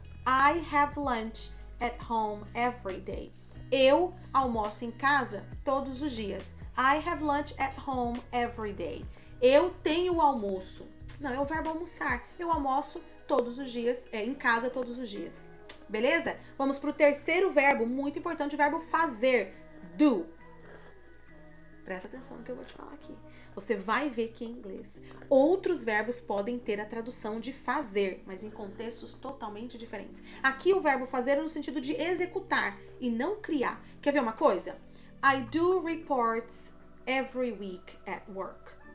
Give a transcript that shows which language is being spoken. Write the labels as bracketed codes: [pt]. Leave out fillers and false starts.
[en] I have lunch at home every day. [pt] Eu almoço em casa todos os dias. [en] I have lunch at home every day. [pt] Eu tenho almoço. Não, é o verbo almoçar. Eu almoço todos os dias, em casa todos os dias. Beleza? Vamos pro terceiro verbo, muito importante, o verbo fazer. Do. Presta atenção no que eu vou te falar aqui. Você vai ver que em inglês outros verbos podem ter a tradução de fazer, mas em contextos totalmente diferentes. Aqui o verbo fazer é no sentido de executar e não criar. Quer ver uma coisa? [en] I do reports every week at work.